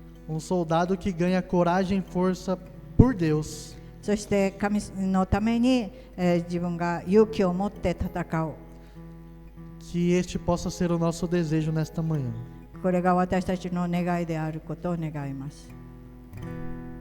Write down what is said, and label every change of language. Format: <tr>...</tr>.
<pt>Um soldado que ganha coragem e força por Deus.</pt> <ja>そして神のために、自分が勇気を持って戦う。</ja> <pt>Que este possa ser o nosso desejo nesta manhã.</pt> <ja>これが私たちの願いであることを願います。</ja>